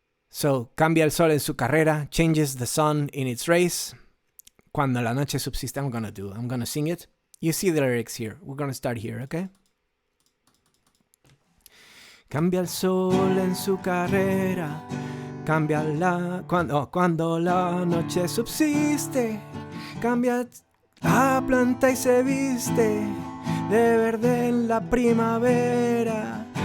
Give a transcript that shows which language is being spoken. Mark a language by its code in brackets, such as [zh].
[es] So, cambia el sol en su carrera. [en] Changes the sun in its race. [es] Cuando la noche subsiste, [en] I'm gonna sing it. You see the lyrics here. We're gonna start here, okay? [es] Cambia el sol en su carrera. Cambia cuando la noche subsiste. Cambia la planta y se viste de verde en la primavera.